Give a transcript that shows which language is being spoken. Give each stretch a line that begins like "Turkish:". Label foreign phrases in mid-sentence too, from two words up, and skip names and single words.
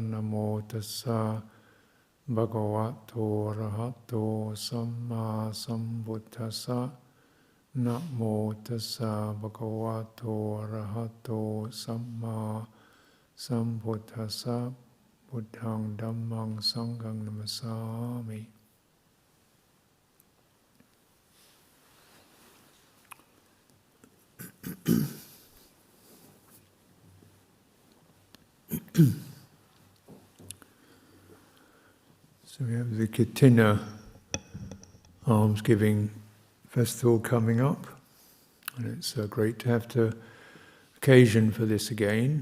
Pali: Namo tassa bhagavato arahato samma sambuddhassa. Namo tassa bhagavato arahato samma sambuddhassa. Buddhang dhammang sanghang namasami.
English: So we have the Katina almsgiving festival coming up, and it's great to have the occasion for this again.